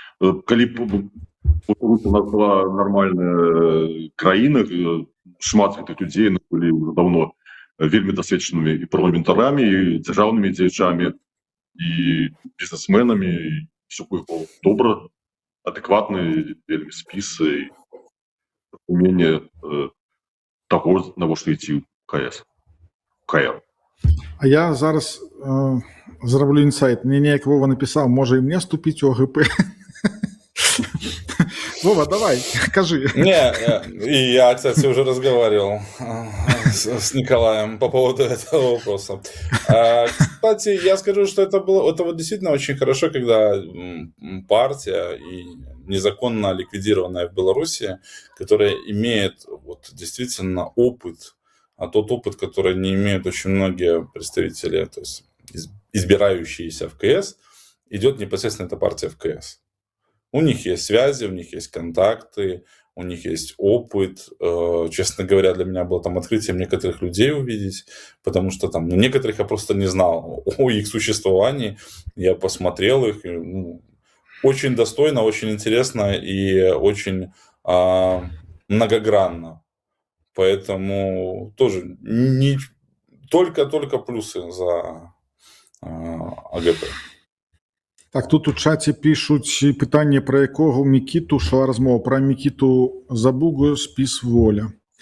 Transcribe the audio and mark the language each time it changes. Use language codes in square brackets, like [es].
[be] Калі б у нас была нормальная краіна, шмат гэтых людзей былі ўжо даўно вельмі дасведчанымі і парламентарамі, і дзяржаўнымі дзеячамі, і бізнесменамі, і ўсё было добра, адэкватны вельмі спіс і разуменне таго, навошта ісці ў КР. А я зараз зраблю інсайт. Мне неяк Вова напісаў, можа і мне вступіць у АГП. [ru] Вова, давай, скажи. Не, и я, кстати, уже разговаривал с Николаем по поводу этого вопроса. Кстати, я скажу, что это вот действительно очень хорошо, когда партия и незаконно ликвидированная в Беларуси, которая имеет вот действительно опыт, а тот опыт, который не имеют очень многие представители, то есть избирающиеся в КС, идет непосредственно эта партия в КС. У них есть связи, у них есть контакты, у них есть опыт. Честно говоря, для меня было там открытием некоторых людей увидеть, потому что там некоторых я просто не знал о их существовании. Я посмотрел их. Ну, очень достойно, очень интересно и очень многогранно. Поэтому тоже не только плюсы за АГП. [be] Так, тут у чаце пишуть питання, про якого Мікіту, шла розмова про Мікіту Забугу, спіс воля.